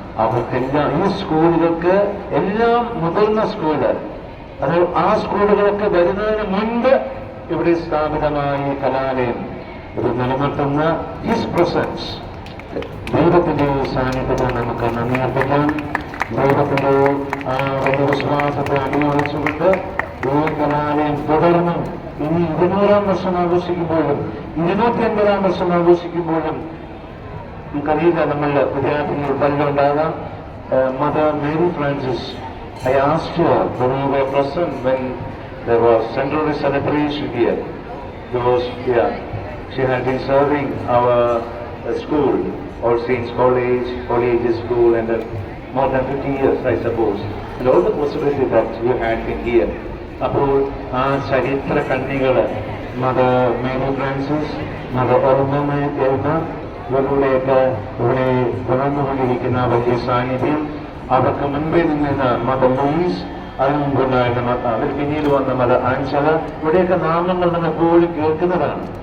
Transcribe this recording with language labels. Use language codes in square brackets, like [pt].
[ml] അവർക്കെല്ലാം ഈ സ്കൂളുകൾക്ക് എല്ലാം മുതിർന്ന സ്കൂള്, അത് ആ സ്കൂളുകളൊക്കെ വരുന്നതിന് മുൻപ് ഇവിടെ സ്ഥാപിതമായ കലാലയം ഇത് നിലനിർത്തുന്ന [en] his presence, [ml] ദൈവത്തിന്റെ സാന്നിധ്യത്തെ നമുക്ക് നന്ദി അർപ്പിക്കാം. ദൈവത്തിന്റെ ആ വലിയ വിശ്വാസത്തെ അടിയൊളിച്ചുകൊണ്ട് ഈ കലാലയം തുടർന്ന് ഇനി 200ാം വർഷം ആഘോഷിക്കുമ്പോഴും 250ാം വർഷം ആഘോഷിക്കുമ്പോഴും നമുക്കറിയില്ല, നമ്മളുടെ വിദ്യാർത്ഥികൾ പലരുണ്ടാകാം. [en] Mother Mary Francis, I asked her when we were present when there was centenary celebration here, because she had been serving our school, All Saints College School, and more than 50 years, I suppose, and all the possibility that you had been here. [ml] അപ്പോൾ ആ ചരിത്ര കണ്ണികള് mother Mary Francis, mother എൽമ, ഇവരുടെയൊക്കെ ഇവിടെ വളർന്നുകൊണ്ടിരിക്കുന്ന വലിയ സാന്നിധ്യം, അവർക്ക് മുൻപേ നിന്നിരുന്ന മദർ ലൂയിസ്, അതിനു മുമ്പുണ്ടായിരുന്ന അവർ പിന്നീട് വന്ന മദർ ആൻസല, ഇവിടെയൊക്കെ നാമങ്ങൾ നമ്മൾ എപ്പോഴും കേൾക്കുന്നതാണ്.